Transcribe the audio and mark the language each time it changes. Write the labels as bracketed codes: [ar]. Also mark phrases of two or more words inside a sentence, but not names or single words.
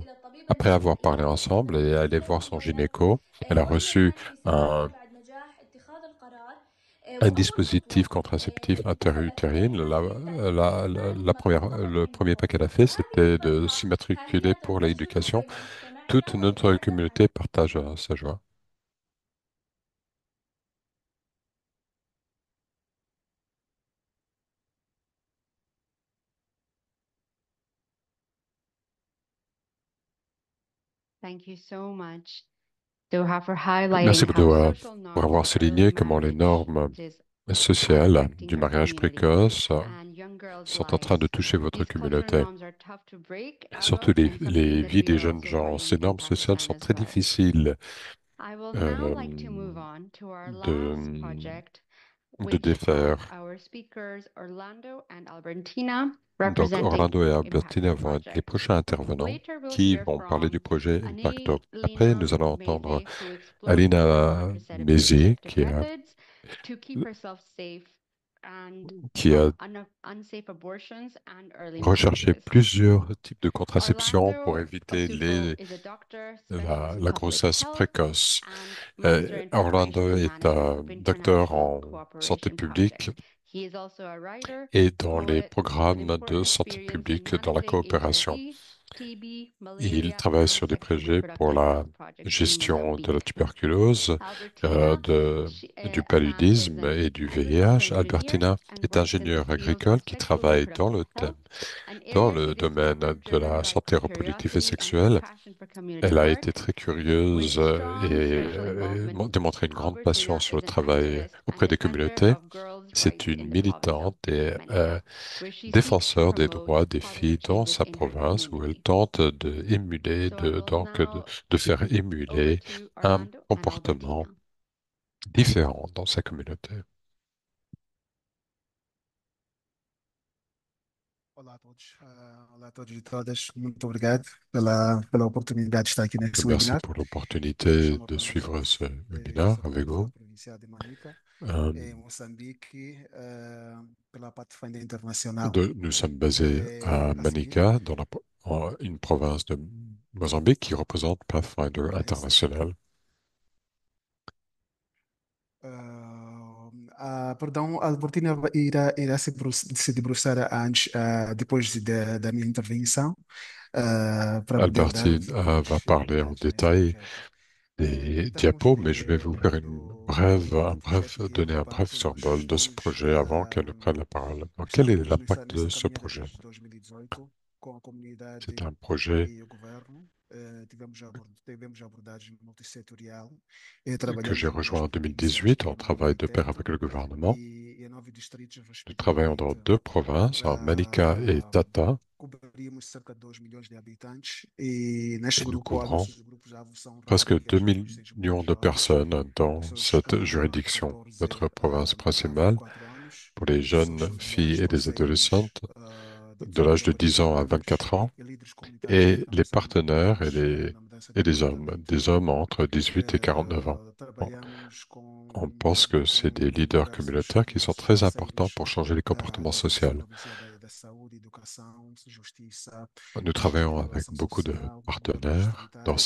[fr] Après avoir parlé ensemble et aller voir son gynéco, elle a reçu un, un dispositif contraceptif interutérine. Le premier pas qu'elle a fait, c'était de s'immatriculer pour l'éducation toute notre communauté partage sa joie. [en] Thank you so much, Doha, for highlighting [fr] Merci [en] how [fr] Boudoir [en] social [fr] pour avoir [en] norms for early [fr] souligné comment les normes [en] marriages are [fr] sociales [en] affecting [fr] du [en] your [fr] mariage [en] community [fr] précoce [en] and young girls' [fr] sont en train de [en] lives. [fr] toucher votre [en] These cultural [fr] communauté. [en] norms are tough to break out [fr] Surtout [en] of and something [fr] les [en] that [fr] vies [en] we [fr] des [en] are [fr] jeunes [en] also [fr] gens. Ces [en] learning in [fr] normes sociales [en] Pakistan [fr] sont [en] as [fr] très [en] well. [fr] difficiles [en] I will now euh, like to move on to our last [fr] de, [en] project, [fr] de [en] which has [fr] défaire. [en] our speakers Orlando and Albertina [fr] Donc, [en] representing [fr] Orlando et [en] Impact [fr] Albertina vont être les [en] Project. [fr] prochains intervenants [en] Later, we'll [fr] qui [en] hear [fr] vont parler du [en] from [fr] projet Impacto. Après, [en] Lena [fr] nous allons entendre [en] Meze, who explored her [fr] Alina Mézier, [en] contraceptive methods to keep herself safe and [fr] qui [en] from a unsafe abortions and early [fr] recherché [en] marriages. [fr] plusieurs types de contraception pour [en] Orlando [fr] éviter [en] Osuko is a doctor, specialist in [fr] la [en] public [fr] grossesse [en] health [fr] précoce. [en] and master in [fr] Orlando [en] preparation and [fr] est [en] management [fr] un [en] of [fr] docteur [en] international [fr] en santé [en] cooperation [fr] publique [en] projects. He is also a writer, [fr] et dans les [en] poet with an [fr] programmes de [en] important [fr] santé [en] experience in [fr] publique dans la [en] managing [fr] coopération. [en] HIV, TB, [fr] Il [en] malaria, [fr] travaille [en] and [fr] sur des [en] sexual [fr] projets pour [en] reproductive [fr] la [en] health projects in [fr] gestion de la [en] Mozambique. [fr] tuberculose, [en] Albertina [fr] du [en] Assam is [fr] paludisme [en] an [fr] et du VIH. [en] agricultural engineer [fr] Albertina [en] and [fr] est [en] works in the [fr] ingénieure [en] field of [fr] agricole qui [en] sexual [fr] travaille dans [en] reproductive [fr] le thème, [en] health, an [fr] dans [en] area [fr] le [en] she [fr] domaine [en] discovered [fr] de [en] driven [fr] la [en] by [fr] santé reproductive et [en] curiosity and [fr] sexuelle. [en] compassion for community [fr] Elle a été [en] work. [fr] très [en] With [fr] curieuse [en] strong social involvement, [fr] démontré une grande passion [en] Albertina [fr] sur le [en] is an [fr] travail [en] activist and [fr] auprès des [en] defender [fr] communautés. [en] of girls' [fr] C'est [en] rights [fr] une [en] in the province of [fr] militante et [en] Manica, where she seeks to [fr] défenseur des [en] promote [fr] droits des filles [en] positive [fr] dans [en] changes [fr] sa [en] in her [fr] province où elle [en] community. [fr] tente de émuler, [en] So I will now [fr] de faire [en] over [fr] émuler [en] to [fr] un [en] Orlando and [fr] comportement [en] Albertina. [fr] différent dans sa communauté. [pt] Olá a todos e todas. Muito obrigado pela oportunidade de estar aqui nesse [fr] Merci [pt] webinar. [fr] pour [pt] Eu me [fr] l'opportunité [pt] chamo [fr] de [pt] Orlando [fr] suivre [pt] Souza, [fr] ce webinaire [pt] sou da [fr] avec [pt] Universidade [fr] vous. [pt] Provincial de Manica, Euh, em Moçambique, pela Pathfinder Internacional. [fr] Nous sommes basés à [pt] A seguir, [fr] Manica, dans une province de Mozambique qui représente Pathfinder International. [pt] perdão, a Albertina irá se debruçar antes, depois da minha intervenção, para poder dar [fr] Albertine va parler en [pt] detalhes nesse [fr] détail [pt] projeto. [fr] des [pt] Então vamos [fr] diapos, mais je vais [pt] ver [fr] vous faire donner un bref survol de ce [pt] estamos [fr] projet avant qu'elle ne prenne la parole. Donc, quel est [pt] estamos [fr] l'impact de [pt] nesta [fr] ce [pt] caminhada [fr] projet? [pt] desde 2018 com a [fr] C'est [pt] comunidade [fr] un projet [pt] e o governo. Tivemos abordagem multissetorial e [fr] que [pt] trabalhamos [fr] j'ai [pt] com 10 [fr] rejoint en [pt] províncias [fr] 2018. [pt] aqui [fr] On [pt] no [fr] travaille de pair [pt] continente [fr] avec le gouvernement. [pt] e 9 distritos, [fr] Nous travaillons dans [pt] respectivamente. [fr] deux provinces, en Manica et Tata, [pt] Cobrimos cerca de 2 milhões de habitantes e neste [fr] et nous [pt] grupo, [fr] couvrons [pt] nossos grupos-alvo são [fr] presque 2 [pt] raparigas, adolescentes, [fr] millions [pt] mulheres [fr] de [pt] jovens, [fr] personnes dans [pt] pessoas [fr] cette juridiction. [pt] 14 [fr] Notre province [pt] a [fr] principale, [pt] 24 anos, [fr] pour les [pt] pessoas [fr] jeunes [pt] familiares, [fr] filles et les [pt] parceiros [fr] adolescentes [pt] de [fr] de l'âge de 10 ans à [pt] desenvolvimento [fr] 24 ans, [pt] e líderes comunitários que [fr] et [pt] atuam [fr] les [pt] nessa área [fr] partenaires [pt] na mudança de [fr] et les hommes, [pt] comportamento. [fr] des hommes entre 18 et 49 ans. Bon, [pt] Trabalhamos [fr] on pense que c'est des [pt] com [fr] leaders [pt] diversos [fr] communautaires qui sont très importants pour changer les comportements sociaux. [pt] Provincial da Saúde, Educação, Justiça, [fr] Nous travaillons avec [pt] Relação [fr] beaucoup de [pt] Social, governos [fr] partenaires dans [pt] distritais,